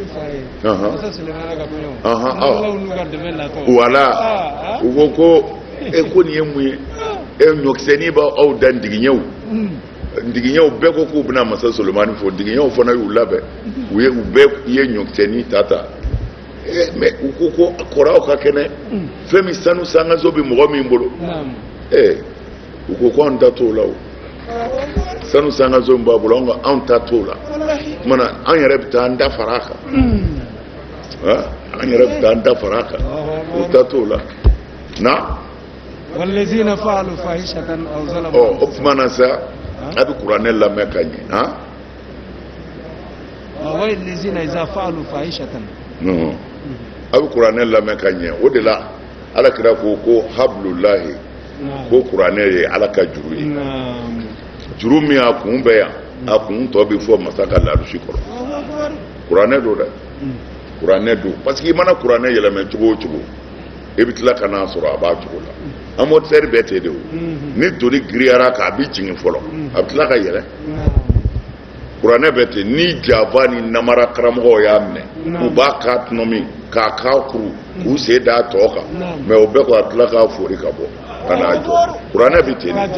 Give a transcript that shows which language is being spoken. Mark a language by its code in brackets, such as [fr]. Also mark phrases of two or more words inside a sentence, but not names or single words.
[bm] wala u ko ko ko nin ye mun ye ɲɔkisɛnin b'aw da ndigiɲɛw ndigiɲɛw bɛɛ ko k'u bɛna masa solomani fɔ ndigiɲɛw fana y'u labɛn u bɛɛ ye ɲɔkisɛnin ta mais u ko ko kɔrɔw ka kɛnɛ fɛn min sanu sangaso bɛ mɔgɔ min bolo u ko ko anw ta t'o la o sanu sangaso min b'a bolo anw ta t'o la mana an yɛrɛ bɛ taa an da fara a kan an yɛrɛ bɛ taa an da fara a kan u ta t'o la na [ar] والذين فعلوا فاحشة أو ظلموا [bm] o tuma na sa a bɛ kuranɛ lamɛn ka ɲɛ [ar] والذين إذا فعلوا فاحشة [bm] a bɛ kuranɛ lamɛn ka ɲɛ o de la ala kira ko hablulahi ko kuranɛ ye ala ka juru ye juru min a kun bɛ yan a kun tɔ bɛ fɔ masa ka larusi kɔrɔ kuranɛ don dɛ kuranɛ don [fr] parce que [bm] i mana kuranɛ yɛlɛmɛ cogo o cogo i bɛ tila ka n'a sɔrɔ a b'a cogo la amortisseur bɛɛ tɛ de o ni doni giriyara k'a bɛ jigin fɔlɔ a bɛ tila ka yɛlɛ kuranɛ bɛɛ tɛ ni jaba ni namara karamɔgɔw y'a minɛ u b'a k'a tɔnɔ min k'a k'a kuru k'u sen d'a tɔ kan mais o bɛɛ ko a tila k'a fori ka bɔ ka n'a jɔ kuranɛ bɛ ten